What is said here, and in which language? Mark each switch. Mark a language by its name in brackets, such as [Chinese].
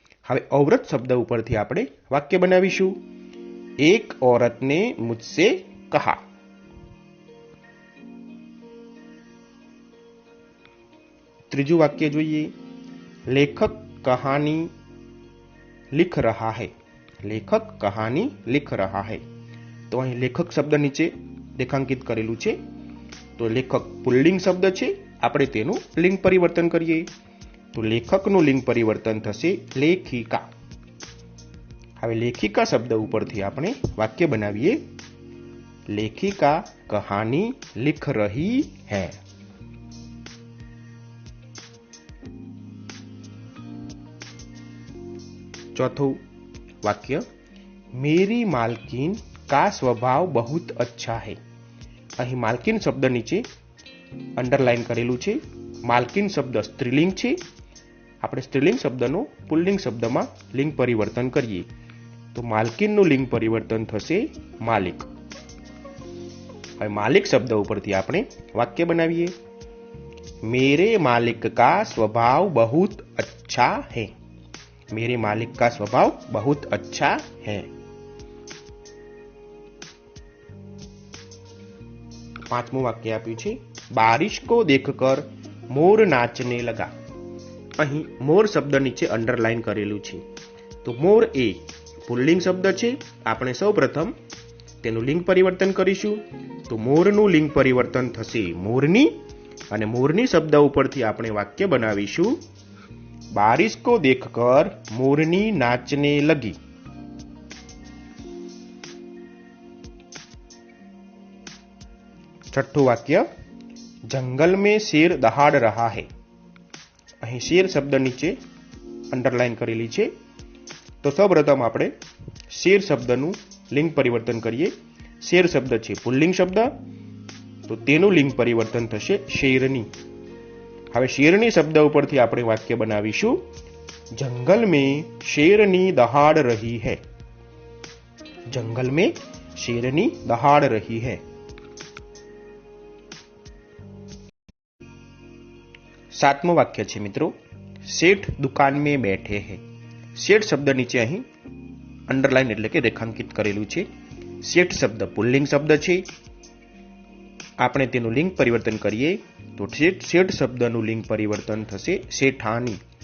[Gujarati] હવે ઔરત શબ્દ ઉપરથી આપણે વાક્ય બનાવીશું, એક [Hindi] औरतने मुझसे कहा. [Gujarati] ત્રીજું વાક્ય જોઈએ, [Hindi] લેખક કહાની लिख रहा है. લેખક કહાની लिख रहा है. [Gujarati] તો અહીં લેખક શબ્દ નીચે રેખાંકિત કરેલું છે. તો લેખક પુલ્લિંગ શબ્દ છે, આપણે તેનું લિંગ પરિવર્તન કરીએ. તો લેખકનું લિંગ પરિવર્તન થશે લેખિકા. હવે લેખિકા શબ્દ ઉપરથી આપણે વાક્ય બનાવીએ, [Hindi] લેખિકા કહાની लिख रही है. [Gujarati] ચોથું વાક્ય, [Hindi] मेरी मालकिन का स्वभाव बहुत अच्छा है. [Gujarati] અહીં માલકીન શબ્દ નીચે અંડરલાઈન કરેલું છે. માલકીન શબ્દ સ્ત્રીલિંગ છે, આપણે સ્ત્રીલિંગ શબ્દનો પુલ્લિંગ શબ્દમાં લિંગ પરિવર્તન કરીએ તો માલકીનનું લિંગ પરિવર્તન થશે માલિક. હવે માલિક શબ્દ ઉપરથી આપણે વાક્ય બનાવીએ, [Hindi] मेरे मालिक का स्वभाव बहुत अच्छा है. मेरे मालिक का स्वभाव बहुत अच्छा है. [Gujarati] પાંચમું વાક્ય આપ્યું છે, [Hindi] बारिश को देखकर मोर नाचने लगा. [Gujarati] અહીં મોર શબ્દ નીચે અંડરલાઈન કરેલું છે. તો મોર એ પુલ્લિંગ શબ્દ છે, આપણે સૌપ્રથમ તેનું લિંગ પરિવર્તન કરીશું. તો મોરનું લિંગ પરિવર્તન થશે મોરની, અને મોરની શબ્દ ઉપરથી આપણે વાક્ય બનાવીશું, [Hindi] बारिश को देखकर मोरनी नाचने लगी. [Gujarati] छठ्ठું વાક્ય, [Hindi] जंगल में शेर दहाड़ रहा है. [Gujarati] અહીં શેર શબ્દ નીચે અંડરલાઈન કરેલી છે. તો સૌપ્રથમ આપણે શેર શબ્દનું લિંગ પરિવર્તન કરીએ. શેર શબ્દ છે પુલ્લિંગ શબ્દ, તો તેનું લિંગ પરિવર્તન થશે શેરની. હવે શેરની શબ્દ ઉપરથી આપણે વાક્ય બનાવીશું, [Hindi] जंगल में शेरनी दहाड़ रही है. जंगल में शेरनी दहाड़ रही है. [Gujarati] સાતમું વાક્ય છે મિત્રો, [Hindi] શેઠ દુકાન में बैठे हैं. [Gujarati] શેઠ શબ્દ નીચે અહીં અંડરલાઈન એટલે કે રેખાંકિત કરેલું છે. શેઠ શબ્દ પુલ્લિંગ શબ્દ છે, આપણે તેનું લિંગ પરિવર્તન કરીએ તો શેઠ શબ્દનું લિંગ પરિવર્તન થશે શેઠાની.